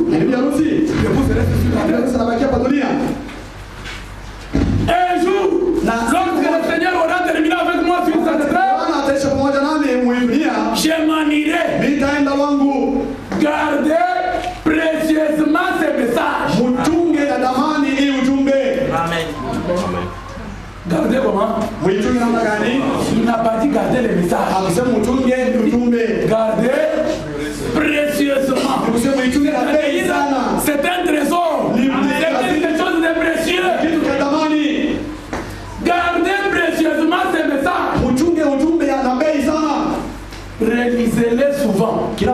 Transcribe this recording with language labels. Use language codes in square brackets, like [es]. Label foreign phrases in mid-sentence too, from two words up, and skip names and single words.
[fr] L'épouse reste sur la terre. Un jour, lorsque le Seigneur aura terminé avec moi sur cette terre, je m'en irai. [sw] wangu, [fr] gardez précieusement ces messages. [sw] Muchunge na damani hii ujumbe. [fr] Amen. Gardez comment? [sw] Muchunge namna gani? [fr] Il n'a pas dit garder les messages. [sw] Akisema muchunge ujumbe. [fr] Gardez précieusement. C'est un trésor. C'est quelque chose de précieux. Gardez précieusement ces messages. Réalisez-les souvent.